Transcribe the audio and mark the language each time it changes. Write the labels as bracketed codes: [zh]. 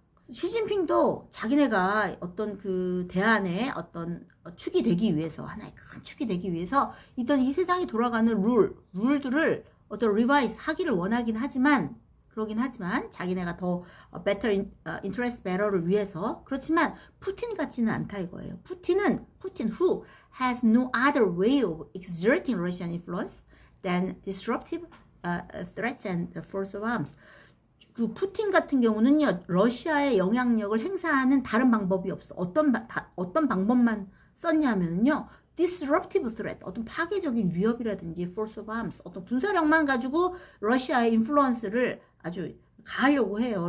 [ko] 시진핑도 자기네가 어떤 그 대안의 어떤 축이 되기 위해서, 하나의 큰 축이 되기 위해서 있던 이 세상이 돌아가는 룰들을 어떤 리바이스 하기를 그러긴 하지만 자기네가 더 [en] better interest better [ko] 를 위해서. 그렇지만 푸틴 같지는 않다 이거예요. [en] 푸틴 who has no other way of exerting Russian influence than disruptive threats and the force of arms. [ko] 그 푸틴 같은 경우는요, 러시아의 영향력을 행사하는 다른 방법이 없어. 어떤 방법만 썼냐면요, [en] disruptive threat, [ko] 어떤 파괴적인 위협이라든지 [en] force of arms, [ko] 어떤 군사력만 가지고 러시아의 인플루언스를 아주 가하려고 해요.